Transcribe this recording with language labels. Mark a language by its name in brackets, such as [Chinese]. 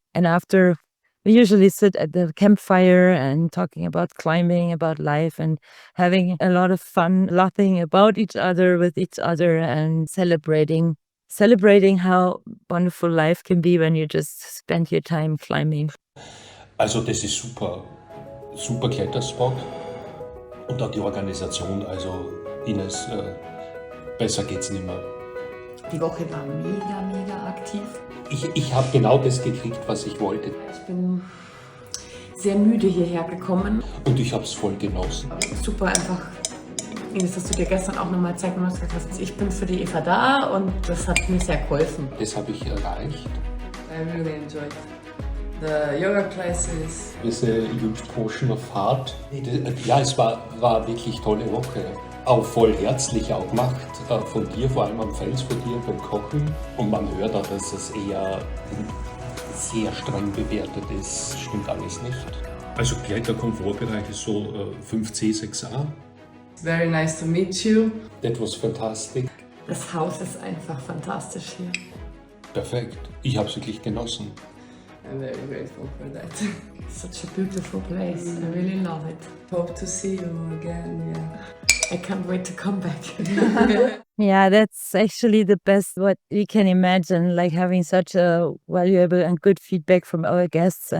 [English] And after, we usually sit at the campfire and talking about climbing, about life, and having a lot of fun, laughing about each other, with each other, and celebrating how wonderful life can be when you just spend your time climbing. [German] Also das ist super, super Kletterspot und auch die Organisation, also Ines, besser geht's nicht mehr. Die Woche war mega aktiv. Ich habe genau das gekriegt, was ich wollte. Ich bin sehr müde hierher gekommen. Und ich habe es voll genossen. Super einfach, Ines, dass du dir gestern auch nochmal Zeit genommen hast. Ich bin für die Eva da und das hat mir sehr geholfen. Das habe ich erreicht. [English] I really enjoyed the yoga classes. It's a huge portion of heart. [German] Ja, es war wirklich tolle Woche. Auch voll herzlich auch gemacht, von dir, vor allem am Fels von dir beim Kochen. Und man hört auch, dass es eher sehr streng bewertet ist. Stimmt alles nicht. Also Kletterkomfortbereich ist so 5C, 6A. [English] Very nice to meet you. That was fantastic. [German] Das Haus ist einfach fantastisch hier. Perfekt. Ich habe es wirklich genossen. [English] I'm very grateful for that. Such a beautiful place. I really love it. Hope to see you again, yeah. I can't wait to come back. Yeah, that's actually the best what we can imagine, like having such a valuable and good feedback from our guests.